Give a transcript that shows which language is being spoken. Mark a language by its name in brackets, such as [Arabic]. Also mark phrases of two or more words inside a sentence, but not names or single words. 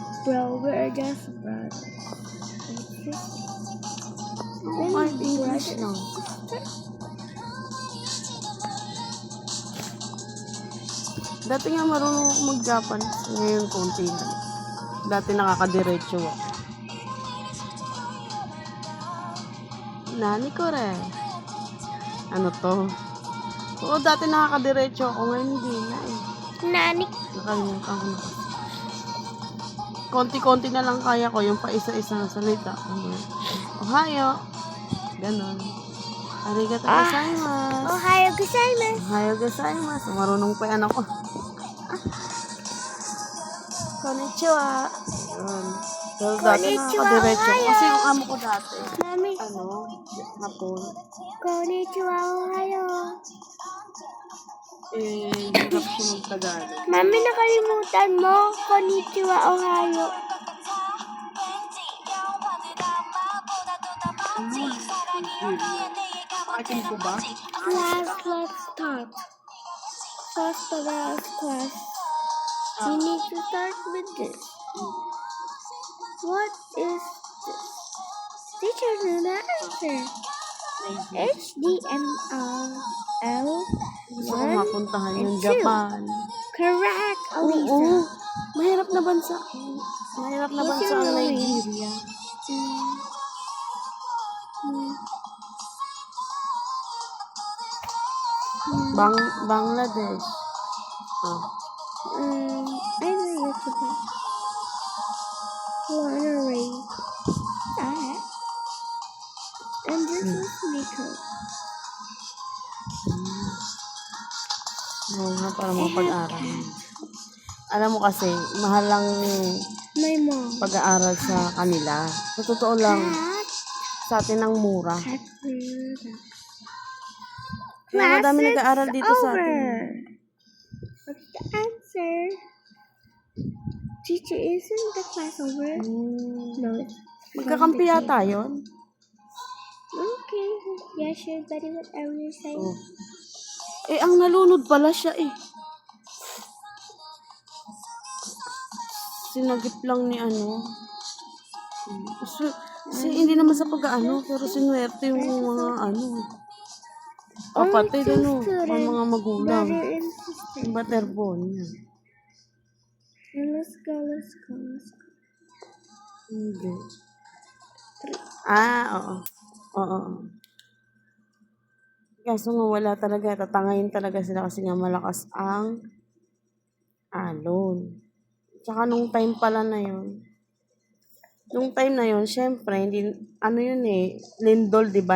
[English] bro. We're just brothers. [Filipino] Kahit English lang. Dati nga marunong ako mag-Japanese. Ngayon konti na. Dati nakakadiretso ako. Nani ko rin. Ano to? Oo, dati nakakadiretso ako. Ngayon hindi na eh. Nani? Nakalimutan ko na. Konti-konti na lang kaya ko yung pa isa-isa na salita. Ohayo. Ganon. [Japanese] Arigato gozaimasu. Ohayo gozaimasu. Ohayo gozaimasu. [Filipino] Marunong pa yan ako. Konnichiwa. Yun. Pero dati Konnichiwa, nakakadiretso. ohayo. Kasi yung amo ko dati, Mami. hapon. [Japanese] Konnichiwa, ohayo. [Filipino] Hirap siya mag-Tagalog. Mami, nakalimutan mo. [Japanese] Konnichiwa, ohayo. [Filipino] Akin ko ba? [English] Class, let's start. First of all, class. We need to start with this. What is this? Teacher, know the answer. HDML [Filipino] Gusto ko 1 mapuntahan and yung 2. Japan. Correct, Oo. Alisa. Mahirap na bansa. Mahirap na What's bansa your ang name? Nigeria. Bangladesh. Oh. [English] I know YouTuber. Lana Ray. And this is Nico. [Filipino] Oo nga, para mapag-aral. Alam mo kasi, mahal lang [English] My mom. [Filipino] pag-aaral sa kanila. Sa totoo lang, sa atin ang mura. Kaya madami nag-aaral dito sa atin. [English] What's the answer? Teacher, isn't the class over? No, it's [Filipino] Magkakampi yata yun. [English] okay. Yeah, sure, buddy. Whatever you're saying. Oh. [Filipino] Ang nalunod pala siya eh. Sinagip lang ni ano. Hindi naman sa pag-ano, pero sinuwerte yung mga ano. Kapatid, ano, ang mga magulang. [English] Brother and sister. [Filipino] Yung butterball niya. [English] Let's go. [Filipino] Hindi. Oo. Oo. Kaso nga wala talaga. Tatangayin talaga sila kasi nga malakas ang alon. Tsaka nung time pala na yun. Nung time na yun, syempre, hindi, ano yun eh, lindol, di ba?